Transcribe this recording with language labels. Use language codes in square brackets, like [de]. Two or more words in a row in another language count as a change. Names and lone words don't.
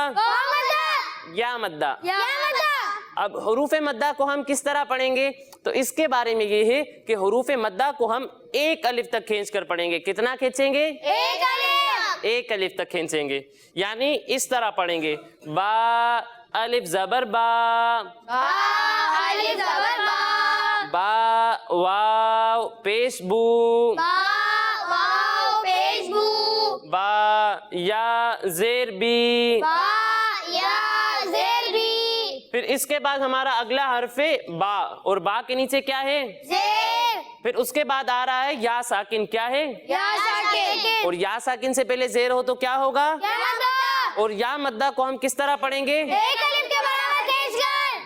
[ur] واو مدہ. یا مدہ. یا مدہ. اب حروف مدہ کو ہم کس طرح پڑھیں گے؟ تو اس کے بارے میں یہ ہے کہ حروف مدہ کو ہم ایک الف تک کھینچ کر پڑھیں گے. کتنا کھینچیں گے؟ ایک الف. ایک الف تک کھینچیں گے. یعنی اس طرح پڑھیں گے با الف زبر با، با الف زبر با. با واو پیش بو، با واو پیش بو. با یا زیر بی. با یا زیر بی. پھر اس کے بعد ہمارا اگلا حرف با، اور با کے نیچے کیا ہے؟ زیر. پھر اس کے بعد آ رہا ہے یا ساکن. کیا ہے؟ یا ساکن. اور یا ساکن سے پہلے زیر ہو تو کیا ہوگا؟ یا مدہ. اور یا مدہ کو ہم کس طرح پڑھیں گے؟ ایک الف کے برابر کھینچ کر.